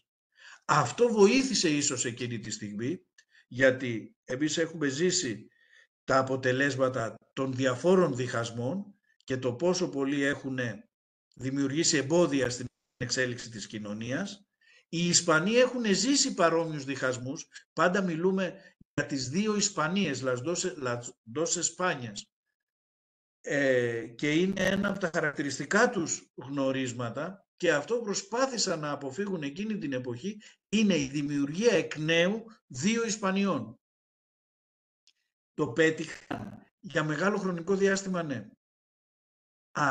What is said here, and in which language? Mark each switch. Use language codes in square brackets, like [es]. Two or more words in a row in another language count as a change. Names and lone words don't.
[el] Αυτό βοήθησε ίσως εκείνη τη στιγμή, γιατί εμείς έχουμε ζήσει τα αποτελέσματα των διαφόρων διχασμών και το πόσο πολλοί έχουν δημιουργήσει εμπόδια στην εξέλιξη της κοινωνίας. Οι Ισπανοί έχουν ζήσει παρόμοιους διχασμούς. Πάντα μιλούμε για τις δύο Ισπανίες, [es] las dos Españas. [el] Και είναι ένα από τα χαρακτηριστικά τους γνωρίσματα και αυτό που προσπάθησαν να αποφύγουν εκείνη την εποχή είναι η δημιουργία εκ νέου δύο Ισπανιών. Το πέτυχαν για μεγάλο χρονικό διάστημα, ναι.